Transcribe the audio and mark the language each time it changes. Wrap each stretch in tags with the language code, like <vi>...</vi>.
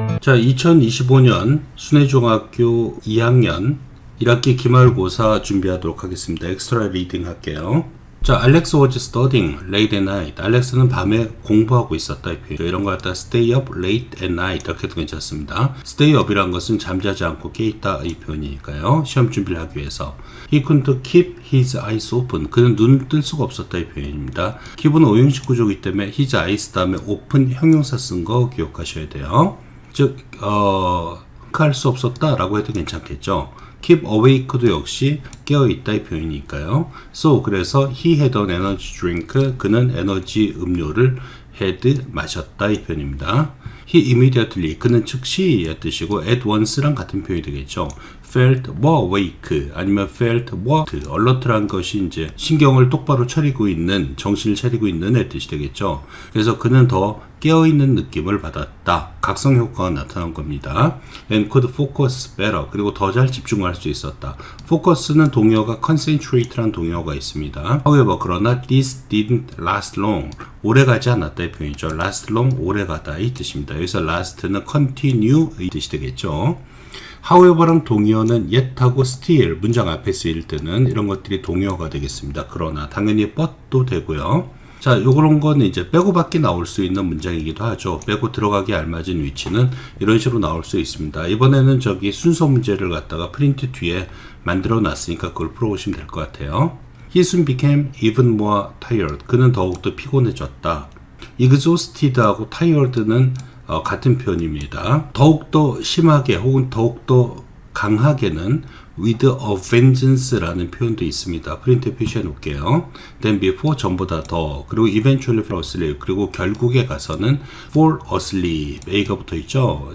<ko>자, 2025년 순회중학교 2학년 1학기 기말고사 준비하도록 하겠습니다. 엑스트라 리딩 할게요. 자,</ko> <en>Alex was studying late at night.</en> <ko>알렉스는 밤에 공부하고 있었다. 이런 거 갖다</ko> <en>stay up late at night</en> <ko>이렇게 해도 괜찮습니다. stay up이란 것은 잠자지 않고 깨있다 이 표현이니까요. 시험 준비를 하기 위해서.</ko> <en>He couldn't keep his eyes open.</en> <ko>그는 눈을 뜰 수가 없었다 이 표현입니다. keep은 오형식 구조이기 때문에 his eyes 다음에 open 형용사 쓴 거 기억하셔야 돼요. 즉, 할 수 없었다 라고 해도 괜찮겠죠. keep awake도 역시 깨어있다 이 표현이니까요.</ko> <en>so,</en> <ko>그래서</ko> <en>he had an energy drink.</en> <ko>그는 에너지 음료를 had 마셨다 이 표현입니다.</ko> <en>he immediately.</en> <ko>그는 즉시의 뜻이고 at once랑 같은 표현이 되겠죠.</ko> <en>felt more awake</en> <ko>아니면</ko> <en>felt more alert</en> <ko>란 것이 이제 신경을 똑바로 차리고 있는, 정신을 차리고 있는의 뜻이 되겠죠. 그래서 그는 더 깨어있는 느낌을 받았다. 각성 효과가 나타난 겁니다.</ko> <en>and could focus better.</en> <ko>그리고 더 잘 집중할 수 있었다. focus는 동의어가 concentrate란 동의어가 있습니다.</ko> <en>however,</en> <ko>그러나</ko> <en>this didn't last long.</en> <ko>오래가지 않았다 이 표현이죠. last long, 오래가다 이 뜻입니다. 여기서 last는 continue 이 뜻이 되겠죠. however랑 동의어는 yet하고 still 문장 앞에 쓰일 때는 이런 것들이 동의어가 되겠습니다. 그러나 당연히 but도 되고요. 자, 요런 거는 이제 빼고 밖에 나올 수 있는 문장이기도 하죠. 빼고 들어가기 알맞은 위치는 이런 식으로 나올 수 있습니다. 이번에는 저기 순서 문제를 갖다가 프린트 뒤에 만들어 놨으니까 그걸 풀어보시면 될 것 같아요.</ko> <en>He soon became even more tired.</en> <ko>그는 더욱더 피곤해졌다. exhausted하고 tired는 같은 표현입니다. 더욱더 심하게 혹은 더욱더 강하게는 with a vengeance라는 표현도 있습니다. 프린트에 표시해 놓을게요. then before 전보다 더, 그리고</ko> <en>eventually fall asleep,</en> <ko>그리고 결국에 가서는 fall asleep, A가 붙어 있죠.</ko>